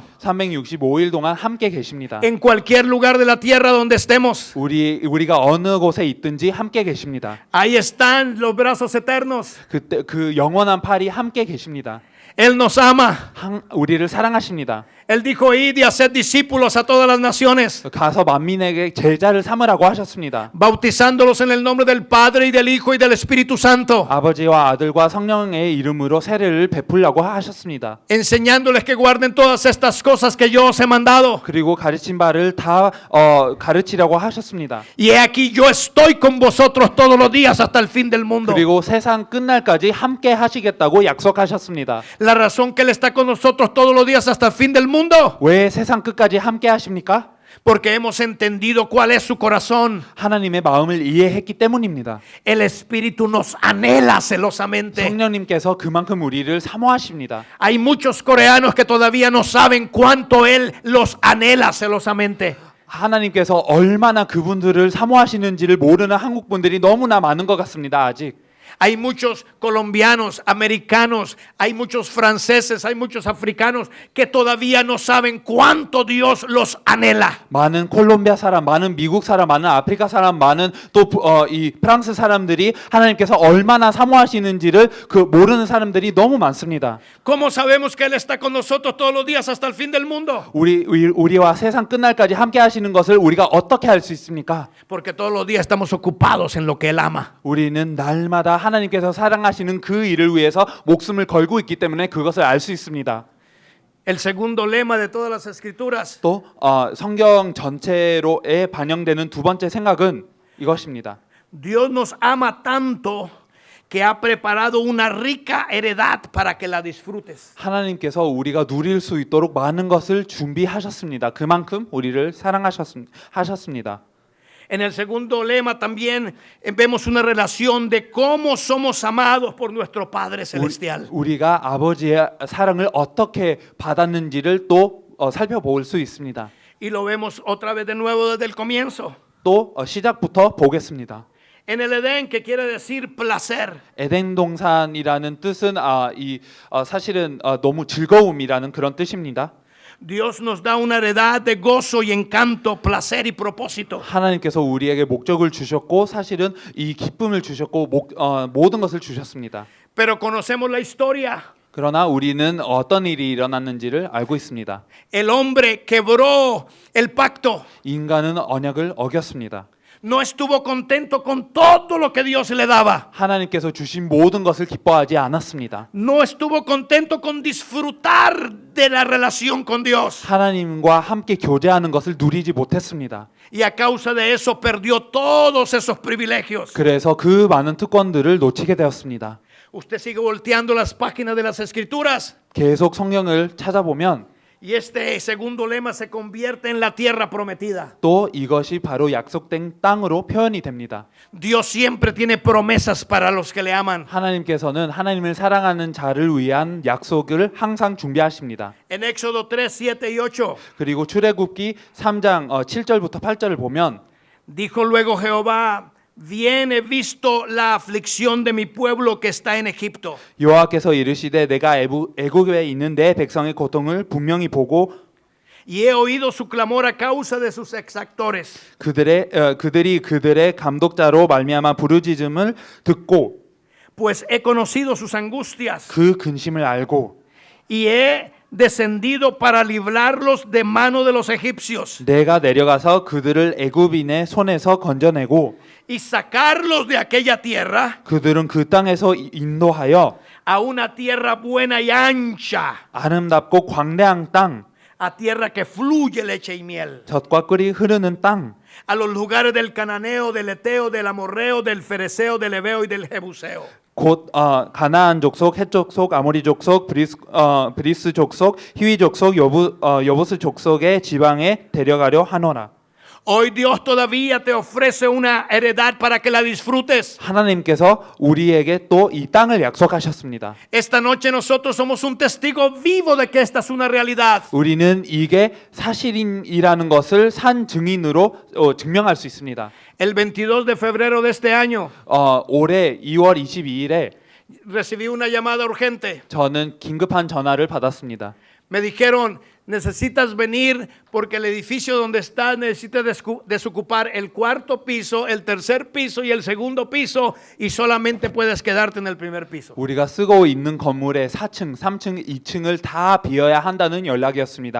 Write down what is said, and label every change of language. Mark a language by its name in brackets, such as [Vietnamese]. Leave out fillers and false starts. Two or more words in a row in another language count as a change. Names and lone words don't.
[Korean] 365일 동안 함께 계십니다. [Spanish] en cualquier lugar de la tierra donde estemos. [Korean] 우리가 어느 곳에 있든지 함께 계십니다. [Spanish] Ahí están los brazos eternos. [Korean] 그때 그 영원한 팔이 함께 계십니다. [Spanish] Él nos ama. [Korean] 우리를 사랑하십니다. [Spanish] Él dijo, id y haced discípulos a todas las naciones, [Korean] 가서 만민에게 제자를 삼으라고 하셨습니다. [Spanish] bautizándolos en el nombre del Padre y del Hijo y del Espíritu Santo, [Korean] 아버지와 아들과 성령의 이름으로 세례를 베풀라고 하셨습니다. [Spanish] enseñándoles que guarden todas estas cosas que yo os he mandado. [Korean] 그리고 가르친 바를 다 가르치라고 하셨습니다. [Spanish] Y he aquí yo estoy con vosotros todos los días hasta el fin del mundo. [Korean] 그리고 세상 끝날까지 함께 하시겠다고 약속하셨습니다. [Spanish] La razón que Él está con nosotros todos los días hasta el fin del mundo, [Korean] 왜 세상 끝까지 함께 하십니까? [Spanish] porque hemos entendido cuál es su corazón. [Korean] 하나님의 마음을 이해했기 때문입니다. [Spanish] El Espíritu nos anhela celosamente. [Korean] 성령님께서 그만큼 우리를 사모하십니다. [Spanish] Hay muchos coreanos que todavía no saben cuánto Él los anhela celosamente. [Korean] 하나님께서 얼마나 그분들을 사모하시는지를 모르는 한국 분들이 너무나 많은 것 같습니다. 아직. [Spanish] Hay muchos colombianos, americanos, hay muchos franceses, hay muchos africanos que todavía no saben cuánto Dios los anhela. [Korean] 많은 콜롬비아 사람, 많은 미국 사람, 많은 아프리카 사람, 많은 또 이 프랑스 사람들이 하나님께서 얼마나 사모하시는지를 그 모르는 사람들이 너무 많습니다. [Spanish] ¿Cómo sabemos que Él está con nosotros todos los días hasta el fin del mundo? [Korean] 우리와 세상 끝날까지 함께 하시는 것을 우리가 어떻게 할 수 있습니까? [Spanish] Porque todos los días estamos ocupados en lo que Él ama. [Korean] 우리는 날마다 하나님께서 사랑하시는 그 일을 위해서 목숨을 걸고 있기 때문에 그것을 알 수 있습니다. [Spanish] El segundo lema de todas las escrituras, [Korean] 또 성경 전체로에 반영되는 두 번째 생각은 이것입니다. [Spanish] Dios nos ama tanto que ha preparado una rica heredad para que la disfrutes. [Korean] 하나님께서 우리가 누릴 수 있도록 많은 것을 준비하셨습니다. 그만큼 우리를 사랑하셨습니다. [Spanish] En el segundo lema también vemos una relación de cómo somos amados por nuestro Padre Celestial. [Korean] 우리가 아버지의 사랑을 어떻게 받았는지를 또 살펴볼 수 있습니다. [Spanish] Y lo vemos otra vez de nuevo desde el comienzo. [Korean] 또 시작부터 보겠습니다. [Spanish] En el Edén, que quiere decir placer. [Korean] 에덴 동산이라는 뜻은 사실은 너무 즐거움이라는 그런 뜻입니다. [Spanish] Dios nos da una heredad de gozo y encanto, placer y propósito. [Korean] 하나님께서 우리에게 목적을 주셨고 사실은 이 기쁨을 주셨고 모든 것을 주셨습니다. [Spanish] Pero conocemos la historia. [Korean] 그러나 우리는 어떤 일이 일어났는지를 알고 있습니다. [Spanish] El hombre quebró el pacto. [Korean] 인간은 언약을 어겼습니다. [Spanish] No estuvo contento con todo lo que Dios le daba. [Korean] 하나님께서 주신 모든 것을 기뻐하지 않았습니다. [Spanish] No estuvo contento con disfrutar de la relación con Dios. [Korean] 하나님과 함께 교제하는 것을 누리지 못했습니다. [Spanish] Y a causa de eso perdió todos esos privilegios. [Korean] 그래서 그 많은 특권들을 놓치게 되었습니다. [Spanish] Usted sigue volteando las páginas de las escrituras. [Korean] 계속 성경을 찾아보면 [Spanish] Y este segundo lema se convierte en la tierra prometida. [Korean] 또 이것이 바로 약속된 땅으로 표현이 됩니다. [Spanish] Dios siempre tiene promesas para los que le aman. [Korean] 하나님께서는 하나님을 사랑하는 자를 위한 약속을 항상 준비하십니다. [Spanish] En Éxodo 3, 7 y 8 [Korean] 그리고 출애굽기 3장 7절부터 8절을 보면 [Spanish] dijo luego Jehová: Bien he visto la aflicción de mi pueblo que está en Egipto. [Korean] 여호와께서 이르시되 내가 애굽에 있는 내 백성의 고통을 분명히 보고 [Spanish] Y he oído su clamor a causa de sus exactores. [Korean] 그들이 그들의 감독자로 말미암아 부르짖음을 듣고 [Spanish] Pues he conocido sus angustias [Korean] 그 근심을 알고 [Spanish] y he descendido para librarlos de mano de los egipcios [Korean] 내가 내려가서 그들을 애굽인의 손에서 건져내고 [Spanish] y sacarlos de aquella tierra [Korean] 그들은 그 땅에서 인도하여 [Spanish] a una tierra buena y ancha, [Korean] 아름답고 광대한 땅, [Spanish] a tierra que fluye leche y miel, [Korean] 젖과 꿀이 흐르는 땅, [Spanish] a los lugares del cananeo, del eteo, del amorreo, del fereceo, del heveo y del jebuseo. [Korean] 곧 가나안 족속, 헷 족속, 아모리 족속, 브리스 족속, 히위 족속, 여부스 족속의 지방에 데려가려 하노라. [Spanish] Hoy Dios todavía te ofrece una heredad para que la disfrutes. [Korean] 하나님께서 우리에게 또 이 땅을 약속하셨습니다. [Spanish] Esta noche nosotros somos un testigo vivo de que esta es una realidad. [Korean] 우리는 이게 사실이라는 것을 산 증인으로 증명할 수 있습니다. [Spanish] El 22 de febrero de este año [Korean] 올해 2월 22일에 [Spanish] recibí una llamada urgente. [Korean] 저는 긴급한 전화를 받았습니다. [Spanish] Me dijeron, necesitas venir porque el edificio donde estás necesita desocupar el cuarto piso, el tercer piso y el segundo piso y solamente puedes quedarte en el primer piso. [Korean] 우리가 쓰고 있는 건물의 4층, 3층, 2층을 다 비워야 한다는 연락이었습니다.